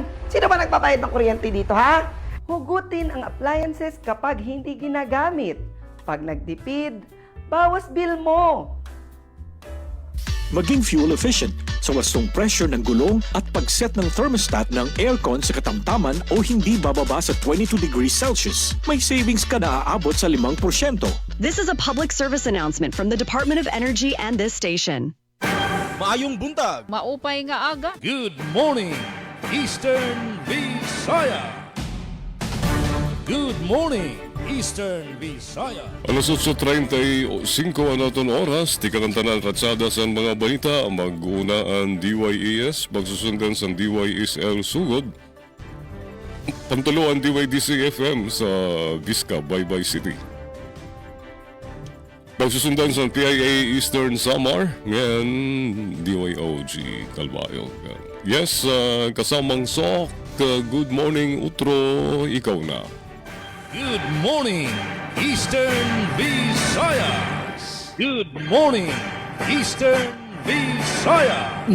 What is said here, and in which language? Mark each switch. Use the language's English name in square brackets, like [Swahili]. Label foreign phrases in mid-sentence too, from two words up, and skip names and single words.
[Filipino] Sino ba nagpapayad ng kuryente dito, ha? Hugutin ang appliances kapag hindi ginagamit. Pag nagtipid, bawas bill mo. Maging [English] fuel efficient [Filipino] sa wastong pressure ng gulong at pag-set ng thermostat ng aircon sa katamtaman o hindi bababa sa 22 [English] degrees Celsius. [Filipino] May savings ka na aabot sa 5%. [English] This is a public service announcement from the Department of Energy and this station. [Cebuano] Maayong buntag. [Waray] Maupay nga aga. [English] Good morning, Eastern Visaya. Good morning, Eastern Visaya. [Waray] Alas 8:35 ang naton oras, tika ng tanan ratsada sa mga balita, mag-una ang DYES, magsusundan sa DYSL Sugod, pantulo ang DYDC FM sa Vizca, Baybay City. Magsusundan sa PIA Eastern Samar, ngayon DYOG Calbayog. Yes, kasamang Sok, [English] good morning [Waray] Utro, ikaw na. [English] Good morning, Eastern Visayas. Good morning, Eastern Visayas.